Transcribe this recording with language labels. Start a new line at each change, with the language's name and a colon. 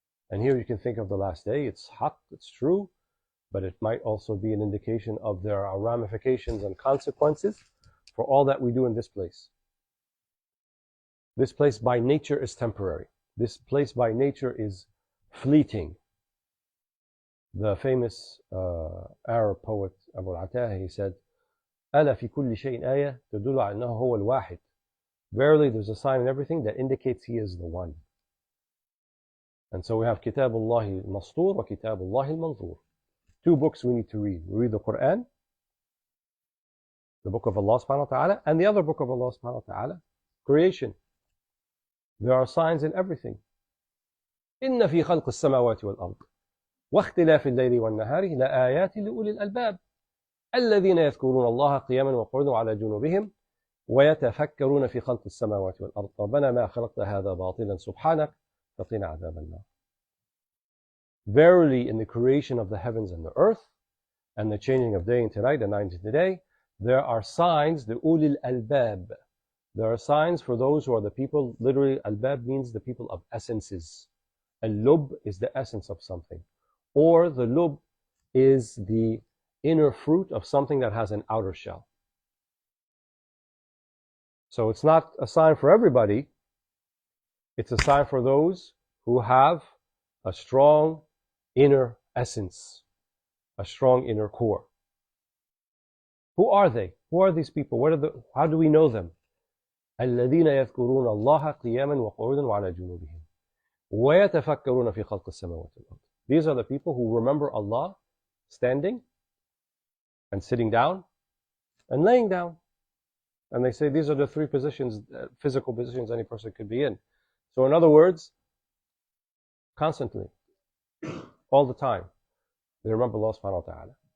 English: And here you can think of the last day, it's haqq, it's true, but it might also be an indication of there are ramifications and consequences for all that we do in this place. This place by nature is temporary. This place by nature is fleeting. The famous Arab poet Abu al-Ataha, he said,
Arabic: ألا في كل شيء آية تدل على أنه هو الواحد.
English: Verily, there's a sign in everything that indicates he is the one. And so we have
Arabic: كتاب الله المسطور وكتاب الله المنظور.
English: Two books we need to read. We read the Quran, the book of Allah subhanahu wa ta'ala, and the other book of Allah subhanahu wa ta'ala, creation. There are signs in everything.
Arabic: إن في خلق السماوات والأرض واختلاف الليل والنهار لآيات لأولي الألباب الذين يذكرون الله قياما وقعودا وعلى جنوبهم ويتفكرون في خلق السماوات والأرض ربنا ما خلقت هذا باطلا سبحانك فقنا عذاب النار.
English: Verily, in the creation of the heavens and the earth, and the changing of day into night and night into day, there are signs, the ulil albab. There are signs for those who are the people, literally, albab means the people of essences. Al-lub is the essence of something. Or the lub is the inner fruit of something that has an outer shell. So it's not a sign for everybody. It's a sign for those who have a strong inner essence, a strong inner core. Who are they? Who are these people? How do we know them?
Arabic: الذين يذكرون الله قياما وقعودا وعلى جنوبهم ويتفكرون في خلق السماوات والأرض.
English: These are the people who remember Allah standing and sitting down and laying down. And they say these are the three positions, physical positions any person could be in. So in other words, constantly, all the time, they remember Allah subhanahu wa ta'ala.